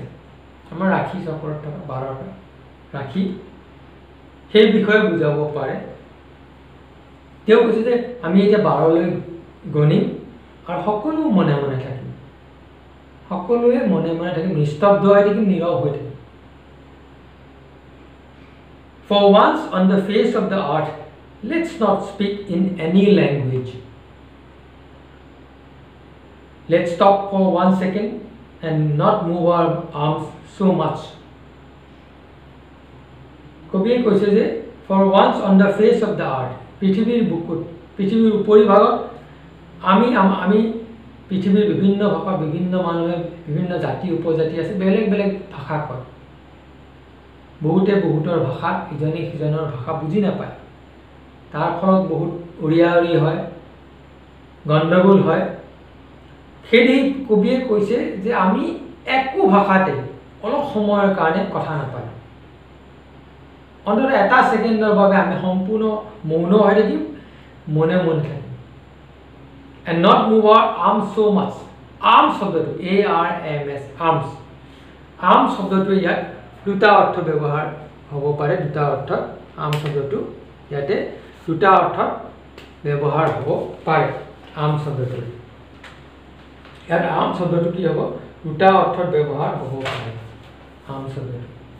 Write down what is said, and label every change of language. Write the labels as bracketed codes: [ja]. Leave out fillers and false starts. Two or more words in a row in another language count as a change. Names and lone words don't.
[as] আমাৰ ৰাখি চক্ৰত থকা 12টা ৰাখি সেই বিষয়ে বুজাব পাৰে তেওঁ কৈছে যে আমি এটা 12 লৈ গণিম আৰু সকলো মনে মনে থাকিম সকলোৱে মনে মনে থাকিম নিস্তব্ধ হৈ থাকিম নীৰৱ হৈ থাকিম [en] For once on the face of the earth, let's not speak in any language. Let's stop for 1 second and not move our arms so much. [as] কবিয়ে কৈছে যে [en] for once on the face of the earth, [as] পৃথিৱীৰ বুকুত পৃথিৱীৰ উপৰিভাগত আমি পৃথিৱীৰ বিভিন্ন ভাষা বিভিন্ন মানুহে বিভিন্ন জাতি উপজাতি আছে বেলেগ বেলেগ ভাষা কয় বহুতে বহুতৰ ভাষা ইজনে সিজনৰ ভাষা বুজি নাপায় তাৰ ফলত বহুত উৰিয়াউৰি হয় গণ্ডগোল হয় সেই কবিয়ে কৈছে যে আমি একো ভাষাতে অলপ সময়ৰ কাৰণে কথা নাপায় অন্তত এটা সেকেন্ডৰ বাবে আমি সম্পূৰ্ণ মৌন হৈ থাকিম মনে মনে থাকিম [en] and not move our arms so much [as] arms শব্দটো ARMS arms শব্দটো ইয়াত দুটা অৰ্থ ব্যৱহাৰ হ'ব পাৰে দুটা অৰ্থ আৰ্ম শব্দটো ইয়াতে দুটা অৰ্থত ব্যৱহাৰ হ'ব পাৰে আৰ্ম শব্দটো ইয়াত আৰ্ম শব্দটো কি হ'ব দুটা অৰ্থত ব্যৱহাৰ হ'ব পাৰে আৰ্ম শব্দটো